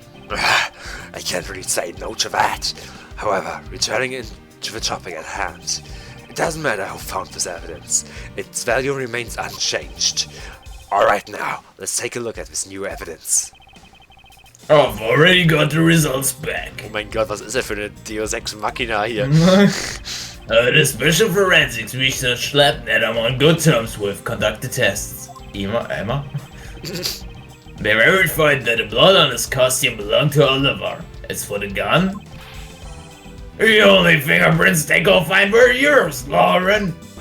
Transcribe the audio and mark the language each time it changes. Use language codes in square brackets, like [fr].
[en] I can't really say no to that. However, returning to the topic at hand, it doesn't matter who found this evidence. Its value remains unchanged. Alright now, let's take a look at this new evidence. I've already got the results back. [de] Oh mein Gott, was ist für eine Deus Ex Machina hier? [en] The Special Forensics Research Lab that I'm on good terms with conducted tests. Emma? They verified that the blood on his costume belonged to Oliver. As for the gun, the only fingerprints they could find were yours, Lauren.